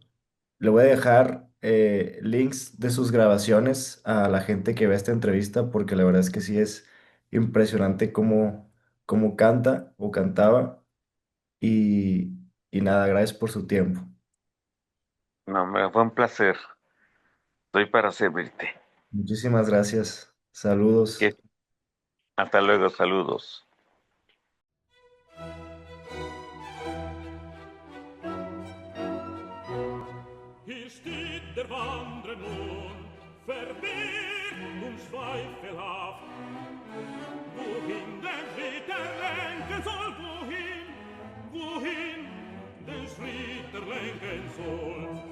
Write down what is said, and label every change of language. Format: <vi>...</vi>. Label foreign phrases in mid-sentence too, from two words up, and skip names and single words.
<es>Le voy a dejar links de sus grabaciones a la gente que ve esta entrevista porque la verdad es que sí es impresionante cómo canta o cantaba. Y, y nada, gracias por su tiempo. No, me fue un placer. Estoy para servirte. Muchísimas gracias. Saludos. Que- Hasta luego, saludos.</es> <de>Hier steht der Wandrer nun, verwirrt und zweifelhaft. Wohin der Schritt er lenken soll, wohin den Schritt er lenken soll.</de>